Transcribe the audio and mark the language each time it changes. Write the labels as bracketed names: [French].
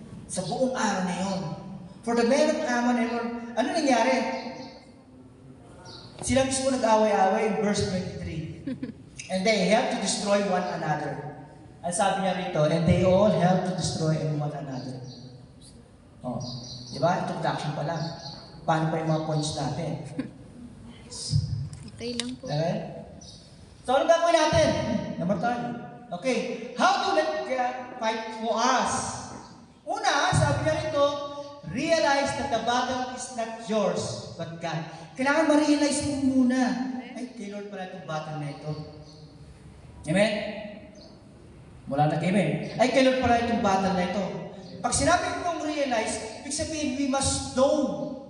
[Filipino] Sa buong araw na yun. [English] For the men of Ammon, [Filipino] ano nangyari? Sila mismo nag-away-away [English] in verse 23. And they helped to destroy one another. [Filipino] Ang sabi niya rito, [English] and they all helped to destroy one another. [Filipino] Oh, di ba? Introduction pa lang. Paano pa yung mga points natin? Okay lang po. Okay? So, ano gagawin natin? Number 3. Okay. [English] How to let God fight for us? [Filipino] Una, sabi niya rito, [English] realize that the battle is not yours, but God. [Filipino] Kailangan ma-realize mo muna. Ay, kay Lord pala itong battle na ito. Amen? Mula na amen. Ay, kay Lord pala itong battle na ito. Pag sinabi mo realize, ibig sabihin, [English] we must know.